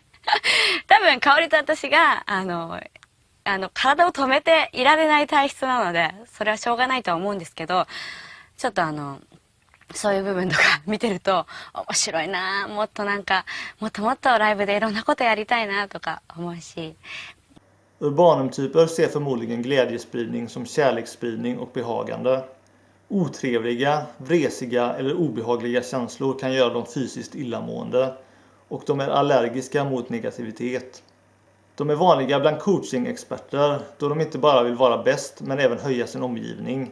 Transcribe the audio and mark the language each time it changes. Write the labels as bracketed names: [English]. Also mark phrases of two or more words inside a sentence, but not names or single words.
[Japanese] 多分香りと私が体を止めていられない体質なので、それはしょうがないとは思うんですけど、ちょっとそういう部分とか見てると面白いな、もっともっとライブでいろんなことやりたいなとか思うし。 [Swedish] Urbanum-typer ser förmodligen glädjespridning som kärleksspridning och behagande. Otrevliga, vresiga eller obehagliga känslor kan göra dem fysiskt illamående, och de är allergiska mot negativitet. De är vanliga bland coaching-experter då de inte bara vill vara bäst men även höja sin omgivning.